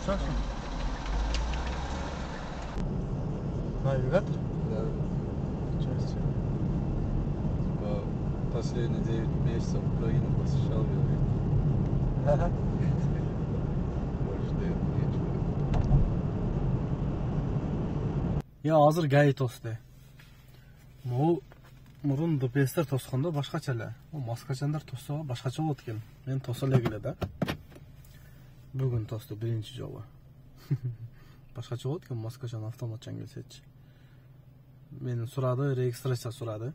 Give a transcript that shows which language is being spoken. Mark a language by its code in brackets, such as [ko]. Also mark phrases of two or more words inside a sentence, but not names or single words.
[ru] Все. Навигатор? Да. Часть. Последние 9 месяцев Украину посещал, говорит. Ага. Больше дает нечего. [ky] Я азыр гай тосты. Мурун ДПСтер тоскондо башкача эле. Маскачандар тосо башкача болот экен. Мен тосо эле келе да. Бүгүн тосты биринчи жолу. Башкача болот экен маскачан автоматчан келсечи. Мен сурады, регистрация сурады.